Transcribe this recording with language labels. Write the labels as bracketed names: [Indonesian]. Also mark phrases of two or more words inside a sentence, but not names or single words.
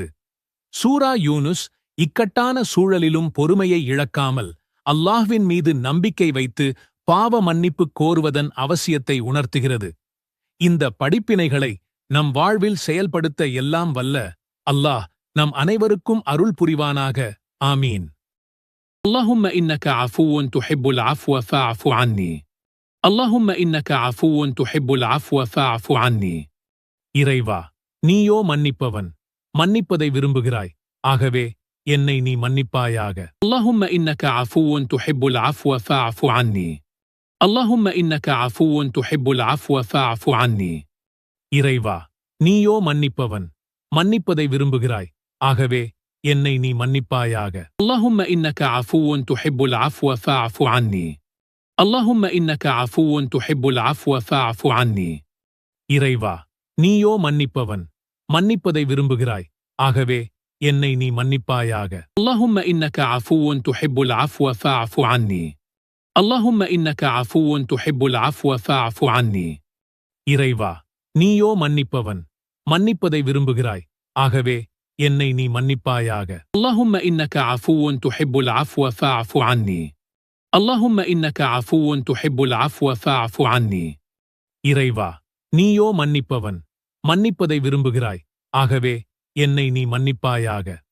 [Tamil] சூரா யூனுஸ் இக்கட்டான சூழலிலும் பொறுமையை இழக்காமல் அல்லாஹ்வின் மீது நம்பிக்கை வைத்து பாவ மன்னிப்பு கோருவதன் அவசியத்தை உணர்த்துகிறது. இந்த படிப்பினைகளை நம் வாழ்வில் செயல்படுத்த எல்லாம் வல்ல அல்லாஹ் நம் அனைவருக்கும் அருள் புரிவானாக. ஆமீன். [Arabic] اللهم إنك عفو تحب العفو فاعف عني. اللهم إنك عفو تحب العفو فاعف عني. [Tamil] இறைவா, நீயோ மன்னிப்பவன், மன்னிப்பதை விரும்புகிறாய். ஆகவே என்னை நீ மன்னிப்பாயாக. [Arabic] اللهم إنك عفو تحب العفو فاعف عني. اللهم إنك عفو تحب العفو فاعف عني. [Tamil] இறைவா, நீயோ மன்னிப்பவன், மன்னிப்பதை விரும்புகிறாய். ஆகவே என்னை நீ மன்னிப்பாயாக. [Arabic] اللهم إنك عفو تحب العفو فاعف عني. اللهم إنك عفو تحب العفو فاعف عني. [Tamil] இறைவா, நீயோ மன்னிப்பவன், மன்னிப்பதை விரும்புகிறாய். ஆகவே என்னை நீ மன்னிப்பாயாக. [Arabic] اللهم إنك عفو تحب العفو فاعف عني. اللهم إنك عفو تحب العفو فاعف عني. [Tamil] இறைவா, நீயோ மன்னிப்பவன், மன்னிப்பதை விரும்புகிறாய். ஆகவே என்னை நீ மன்னிப்பாயாக. [Arabic] اللهم إنك عفو تحب العفو فاعف عني. اللهم إنك عفو تحب العفو فاعف عني. [Tamil] இறைவா, நீயோ மன்னிப்பவன், மன்னிப்பதை விரும்புகிறாய். ஆகவே என்னை நீ மன்னிப்பாயாக.